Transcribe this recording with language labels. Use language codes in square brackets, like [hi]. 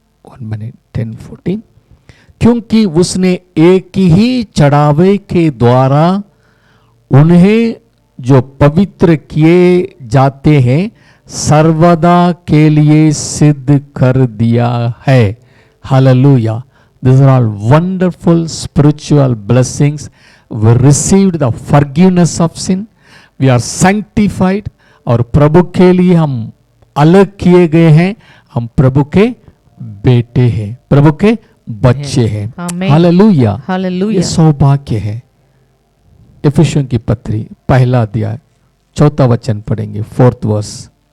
[en] 1 minute 10:14। [hi] क्योंकि उसने एक ही चढ़ावे के द्वारा उन्हें जो पवित्र किए जाते हैं सर्वदा के लिए सिद्ध कर दिया है। Hallelujah. [en] These are all wonderful spiritual blessings. We received the forgiveness of sin. We are sanctified [hi] और प्रभु के लिए हम अलग किए गए हैं, हम प्रभु के बेटे हैं, प्रभु के बच्चे हैं। आमीन। हालेलुया, ये हालेलुया। सौभाग्य है। इफिसियों की पत्री पहला अध्याय 4 वचन पढ़ेंगे, [en] 4th verse.